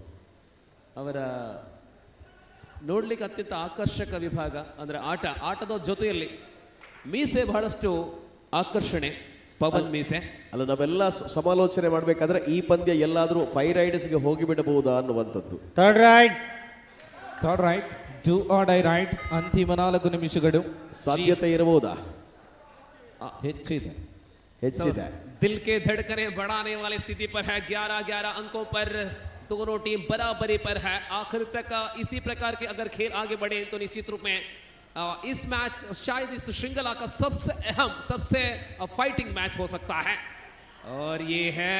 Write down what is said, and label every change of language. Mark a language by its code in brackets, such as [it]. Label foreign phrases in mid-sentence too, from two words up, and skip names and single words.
[kn] ಅವರ ನೋಡ್ಲಿಕ್ಕೆ ಅತ್ಯಂತ ಆಕರ್ಷಕ ವಿಭಾಗ ಅಂದ್ರೆ ಆಟದ ಜೊತೆಯಲ್ಲಿ ಮೀಸೆ ಬಹಳಷ್ಟು ಆಕರ್ಷಣೆ. ಪವನ್ ಮೀಸೆ ಅಲ್ಲ, ನಾವೆಲ್ಲ ಸಮಾಲೋಚನೆ ಮಾಡಬೇಕಾದ್ರೆ ಈ ಪಂದ್ಯ ಎಲ್ಲಾದ್ರೂ 5 ರೈಡರ್ಸ್ಗೆ ಹೋಗಿಬಿಡಬಹುದಾ ಅನ್ನುವಂಥದ್ದು. [en] third right do or die right. [kn] ಅಂತಿಮ 4 ನಿಮಿಷಗಳು ಸಾಧ್ಯತೆ ಇರಬಹುದಾ? ಹೆಚ್ಚಿದೆ. [hi] दिल के धड़कने बढ़ाने वाली स्थिति पर है. 11-11 अंकों पर दोनों टीम बराबरी पर है. आखिर तक इसी प्रकार के अगर खेल आगे बढ़े तो निश्चित रूप में इस मैच शायद इस श्रृंखला का सबसे अहम सबसे [en] fighting match [hi] हो सकता है और ये है